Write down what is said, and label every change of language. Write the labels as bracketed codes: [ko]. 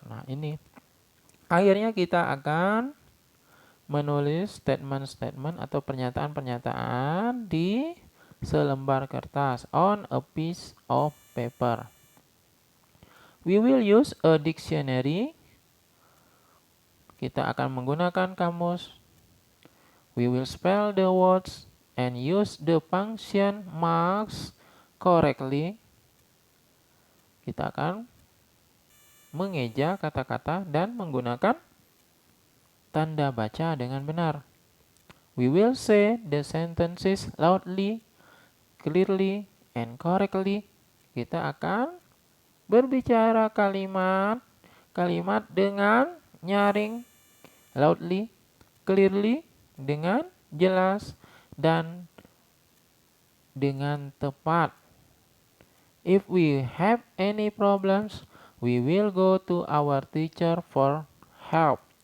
[id] Nah, ini akhirnya kita akan menulis statement-statement atau pernyataan-pernyataan di selembar kertas, [en] on a piece of paper. We will use a dictionary. [id] Kita akan menggunakan kamus. [en] We will spell the words and use the punctuation marks correctly. [id] Kita akan mengeja kata-kata dan menggunakan tanda baca dengan benar. [en] We will say the sentences loudly, clearly, and correctly. [id] Kita akan berbicara kalimat dengan nyaring, [en] loudly, clearly, [id] dengan jelas, dan dengan tepat. [en] If we have any problems, we will go to our teacher for help.